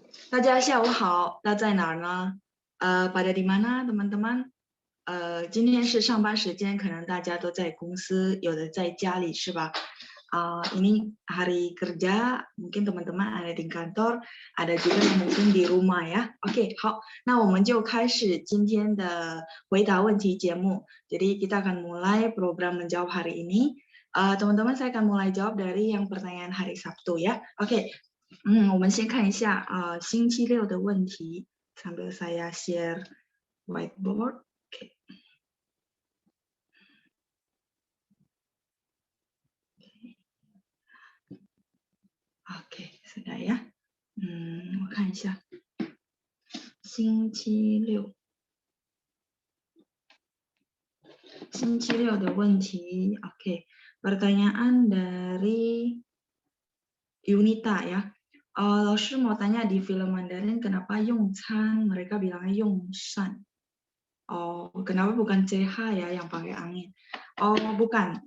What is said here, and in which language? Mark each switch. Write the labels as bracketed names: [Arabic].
[Chinese] 大家下午好，那在哪儿呢？ [Indonesian] pada di mana teman-teman？ [Chinese] 今天是上班时间，可能大家都在公司，有的在家里是吧？ [Indonesian] ini hari kerja, mungkin teman-teman ada di kantor, ada juga yang mungkin di rumah ya. [Chinese] Oke, 好，那我们就开始今天的回答问题节目。 [Indonesian] Jadi kita akan mulai program menjawab hari ini. Teman-teman, saya akan mulai jawab dari yang pertanyaan hari Sabtu ya. Oke. [Chinese] 我们先看一下星期六的问题。 [Indonesian] sambil saya share whiteboard. Oke, sudah ya. [Chinese] 我看一下星期六的问题。 [Indonesian] Oke, pertanyaan dari Yunita ya. 老师 mau tanya di film Mandarin kenapa 用餐 mereka bilangnya 用膳. Oh, kenapa bukan CH ya yang pakai angin? Oh, bukan.